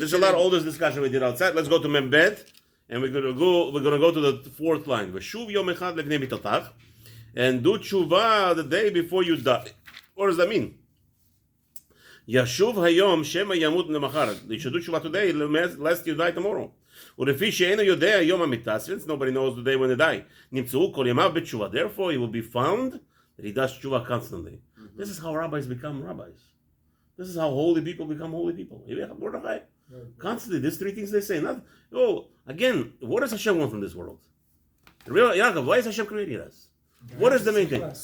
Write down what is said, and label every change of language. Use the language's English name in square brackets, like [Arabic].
[English] There's a lot of all this discussion we did outside. Let's go to Membed, and we're gonna go to the 4th line. V'shuv yom echad lefnei mitotach, and do tshuva the day before you die. What does that mean? Yashuv hayom shema yamut lemachar. You should do tshuva today, lest you die tomorrow. [Hebrew] ולפי שאינו יודע יום המיתה, [English] since nobody knows the day when they die, [Hebrew] נמצאו כל ימיו בתשובה. [English] Therefore, he will be found that he does tshuva constantly. This is how rabbis become rabbis. This is how holy people become holy people. Constantly, these 3 things they say. Again, what does Hashem want from this world? Yaakov, why is Hashem creating us? What is the main thing?